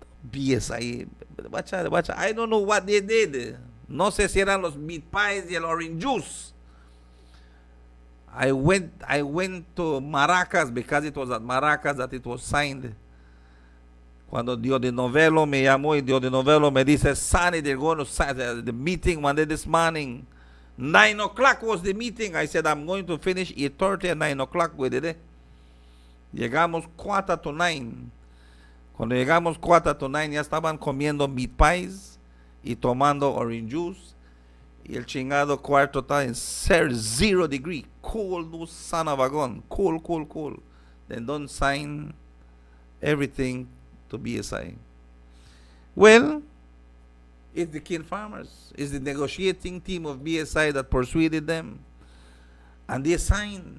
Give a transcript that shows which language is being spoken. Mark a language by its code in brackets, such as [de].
[en] BSI, I don't know what they did. [es] No sé si eran los meat pies y el orange juice. [en] I went to Maracas because it was at Maracas that it was signed. [es] Cuando Dio de Novelo me llamó y Dio de Novelo me dice, Sonny, [en] they're going to sign the meeting one day this morning. 9 o'clock was the meeting. I said, I'm going to finish 8:30 and 9 o'clock with it. [es] Llegamos 8:45. Cuando llegamos 8:45 ya estaban comiendo meat pies y tomando orange juice. Y el chingado cuarto está en 0 degree. [en] Cold, no son of a gun. Cold, cold, cold. Then don't sign everything to BSI. Well, it's the kin farmers. It's the negotiating team of BSI that persuaded them. And they sign.